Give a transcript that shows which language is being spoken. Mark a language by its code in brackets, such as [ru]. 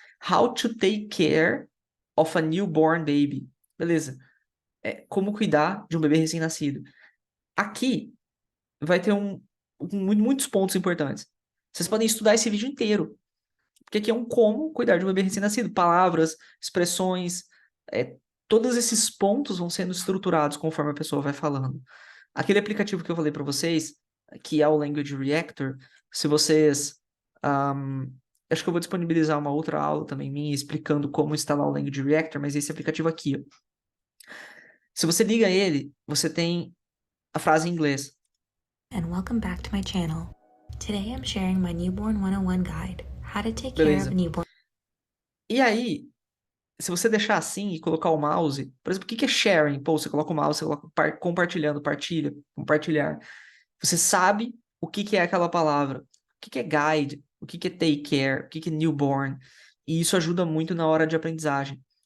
[en] How to take care of a newborn baby. [pt] Beleza. Como cuidar de um bebê recém-nascido. Aqui vai ter muitos pontos importantes. Vocês podem estudar esse vídeo inteiro. Porque aqui é um como cuidar de um bebê recém-nascido. Palavras, expressões, todos esses pontos vão sendo estruturados conforme a pessoa vai falando. Aquele aplicativo que eu falei para vocês, que é o Language Reactor, se vocês... acho que eu vou disponibilizar uma outra aula também minha explicando como instalar o Language Reactor, mas esse aplicativo aqui, ó. Se você liga ele, você tem a frase em inglês. [en] And welcome back to my channel. Today I'm sharing my Newborn 101 guide, how to take care [pt] Beleza. [en] of newborn. [pt] E aí, se você deixar assim e colocar o mouse, por exemplo, o que é sharing? Pô, você coloca o mouse, você coloca compartilhando, partilha, compartilhar. Você sabe o que é aquela palavra. O que é guide? O que é take care? O que é newborn? E isso ajuda muito na hora de aprendizagem.